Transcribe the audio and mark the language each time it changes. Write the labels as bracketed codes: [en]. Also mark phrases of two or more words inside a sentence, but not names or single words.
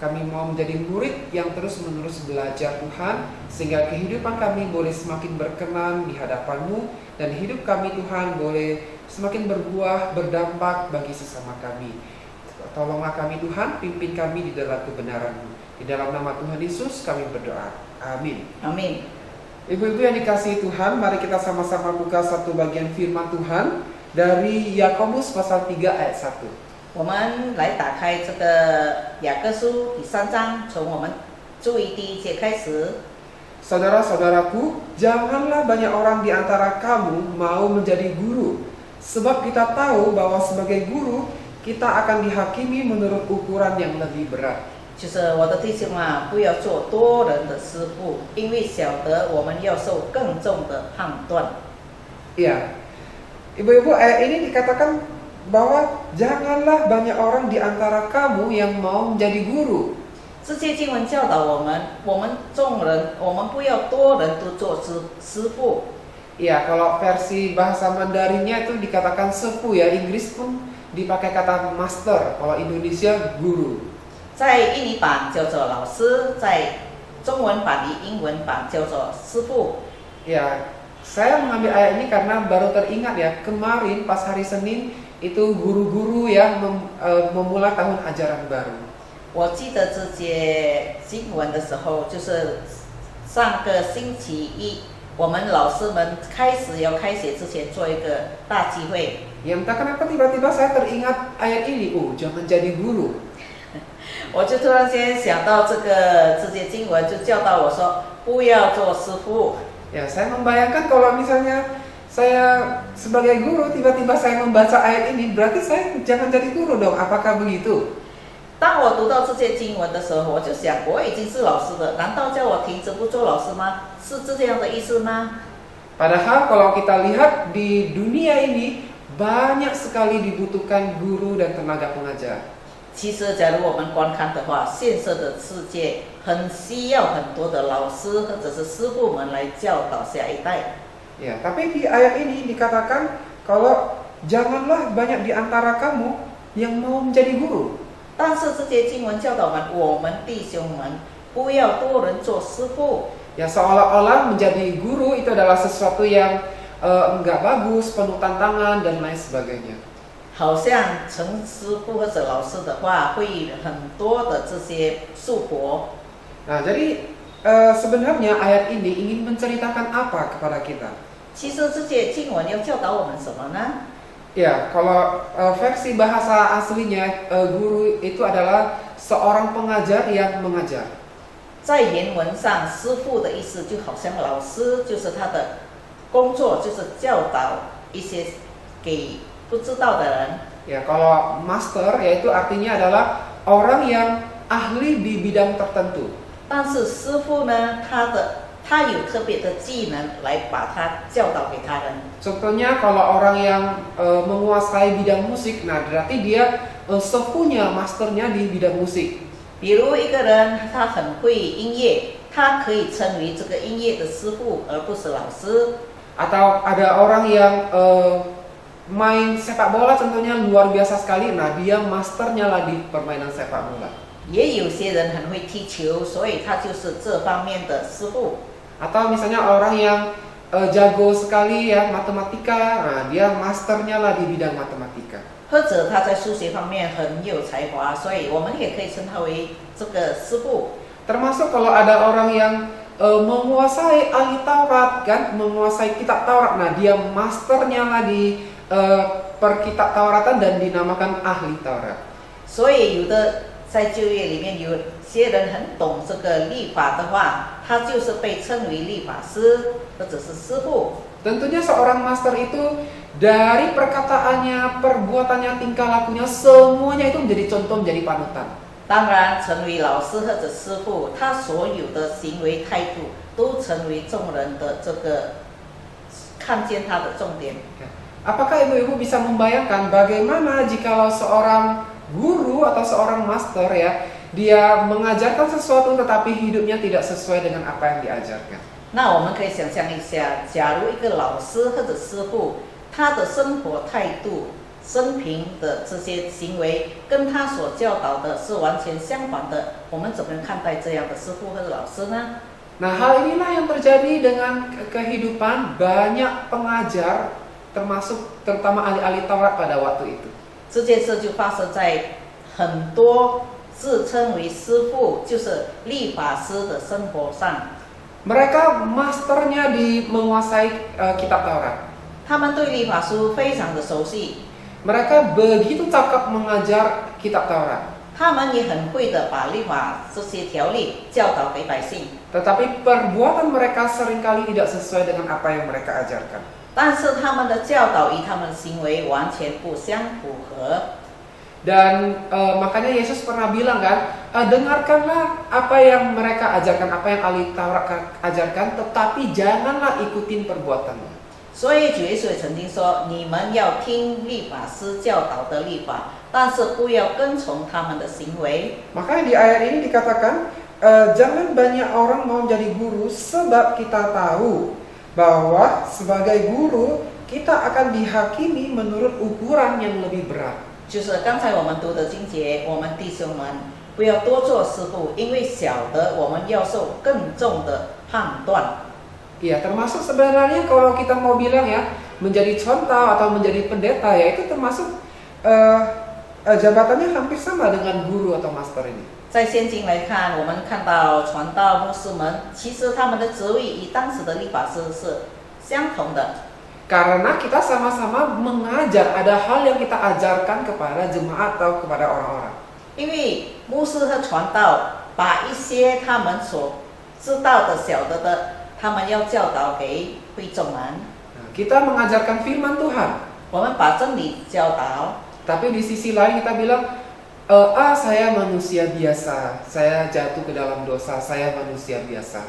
[id] Kami mau menjadi murid yang terus-menerus belajar Tuhan, sehingga kehidupan kami boleh semakin berkenan di hadapan-Mu, dan hidup kami Tuhan boleh semakin berbuah, berdampak bagi sesama kami. Tolonglah kami Tuhan, pimpin kami di dalam kebenaran-Mu. Di dalam nama Tuhan Yesus kami berdoa. Amin. Amin. Ibu-ibu yang dikasihi Tuhan, mari kita sama-sama buka satu bagian firman Tuhan dari Yakobus pasal 3 ayat 1. [zh] 我们来打开这个雅各书第3章，从我们注意第1节开始。 [id] Saudara-saudaraku, janganlah banyak orang di antara kamu mau menjadi guru, sebab kita tahu bahwa sebagai guru kita akan dihakimi menurut ukuran yang lebih berat. [zh] 就是我的弟兄啊，不要做多人的师傅，因为晓得我们要受更重的判断。 [id] Iya, ibu-ibu, ayat ini dikatakan bahwa janganlah banyak orang di antara kamu yang mau menjadi guru. [zh] 这些经文教导我们众人，我们不要多人都做师傅。 [id] Iya, kalau versi bahasa Mandarinnya itu dikatakan sepuh ya, Inggris pun dipakai kata master, kalau Indonesia guru. [zh] 在印尼版叫做老师，在中文版的英文版叫做师傅。 [id] Ya, saya mengambil ayat ini karena baru teringat ya, kemarin pas hari Senin itu guru-guru yang memulai tahun ajaran baru. [zh] 我记得这节经文的时候，就是上个星期一，我们老师们要开学之前做一个大聚会。 [id] Ya entah kenapa tiba-tiba saya teringat ayat ini, jangan jadi guru. [zh] 我就突然间想到这节经文，就教导我说不要做师傅。 [id] Ya, saya membayangkan kalau misalnya saya sebagai guru tiba-tiba saya membaca ayat ini, berarti saya jangan jadi guru dong. Apakah begitu? [zh] 当我读到这些经文的时候，我就想，我已经是老师了，难道叫我停止不做老师吗？是这样的意思吗？ [id] Padahal kalau kita lihat di dunia ini banyak sekali dibutuhkan guru dan tenaga pengajar. [zh] 其实，假如我们观看的话，现实的世界很需要很多的老师或者是师傅们来教导下一代。 [id] Ya, tapi di ayat ini dikatakan kalau janganlah banyak di antara kamu yang mau menjadi guru. [zh] 但是这些经文教导我们弟兄们不要多人做师傅。 [id] Ya, seolah-olah menjadi guru itu adalah sesuatu yang enggak bagus, penuh tantangan dan lain sebagainya. [zh] 好像成师傅或者老师的话，会很多的这些束缚。 [id] Nah, jadi sebenarnya ayat ini ingin menceritakan apa kepada kita? [zh] 其实这些经文要教导我们什么呢？ [id] Ya, kalau versi bahasa aslinya guru itu adalah seorang pengajar yang mengajar. [zh] 在原文上，师傅的意思就好像老师，就是他的工作就是教导一些给不知道的人。 [id] Ya, kalau master yaitu artinya adalah orang yang ahli di bidang tertentu. [zh] 但是师傅呢，他有特别的技能来把他教导给他人。 [id] Contohnya kalau orang yang menguasai bidang musik, nah berarti dia sepuhnya, masternya di bidang musik. [zh] 比如一个人他很会音乐，他可以称为这个音乐的师傅，而不是老师。 [id] Atau ada orang yang main sepak bola contohnya luar biasa sekali, nah dia masternya lah di permainan sepak bola. [zh] 也有些人很会踢球，所以他就是这方面的师傅。 [id] Atau misalnya orang yang jago sekali ya matematika, nah dia masternya lah di bidang matematika. [zh] 或者他在数学方面很有才华，所以我们也可以称他为这个师傅。 [id] Termasuk kalau ada orang yang menguasai ahli Taurat kan, menguasai kitab Taurat, nah dia masternya lah di perkitab Tauratan dan dinamakan ahli Taurat. [zh] 所以有的在就业里面有些人很懂这个律法的话，他就是被称为律法师或者是师傅。 [id] Tentunya seorang master itu dari perkataannya, perbuatannya, tingkah lakunya, semuanya itu menjadi contoh, menjadi panutan. [zh] 当然，成为老师或者师傅，他所有的行为态度都成为众人的这个看见他的重点。 [id] Apakah ibu-ibu bisa membayangkan bagaimana jikalau seorang guru atau seorang master ya, dia mengajarkan sesuatu tetapi hidupnya tidak sesuai dengan apa yang diajarkan? [zh] 那我们可以想象一下，假如一个老师或者师傅，他的生活态度、生平的这些行为跟他所教导的是完全相反的，我们怎么看待这样的师傅或者老师呢？ [id] Nah, hal inilah yang terjadi dengan kehidupan banyak pengajar, termasuk terutama ahli-ahli Taurat pada waktu itu. [zh] 这件事就发生在很多自称为师傅，就是律法师的生活上， [id] Mereka masternya di menguasai kitab Taurat. [zh] 他们对律法书非常的熟悉， [id] Mereka begitu cakap mengajar kitab Taurat. [zh] 他们也很会的把律法这些条例教导给百姓， [id] Tetapi perbuatan mereka seringkali tidak sesuai dengan apa yang mereka ajarkan. [zh] 但是他们的教导与他们的行为完全不相符合。 [id] Dan makanya Yesus pernah bilang kan, dengarkanlah apa yang mereka ajarkan, apa yang ahli Taurat ajarkan, tetapi janganlah ikutin perbuatannya. [zh] 所以主耶稣也曾经说：“你们要听律法师教导的律法，但是不要跟从他们的行为。” [id] Makanya di ayat ini dikatakan, jangan banyak orang mau jadi guru, sebab kita tahu bahwa sebagai guru kita akan dihakimi menurut ukuran yang lebih berat. [zh] 就是刚才我们读的经节，我们弟兄们不要多做师傅，因为晓得我们要受更重的判断。 [id] Ya, termasuk sebenarnya kalau kita mau bilang ya, menjadi contoh atau menjadi pendeta ya, itu termasuk jabatannya hampir sama dengan guru atau master ini. [zh] 在现今来看，我们看到传道牧师们，其实他们的职位与当时的律法师是相同的。 [id] Karena kita sama-sama mengajar, ada hal yang kita ajarkan kepada jemaat atau kepada orang-orang. [zh] 因为牧师和传道把一些他们所知道的、晓得的，他们要教导给会众们。 [id] Nah, kita mengajarkan firman Tuhan, [zh] 我们把真理教导， [id] tapi di sisi lain kita bilang, saya manusia biasa, saya jatuh ke dalam dosa, saya manusia biasa.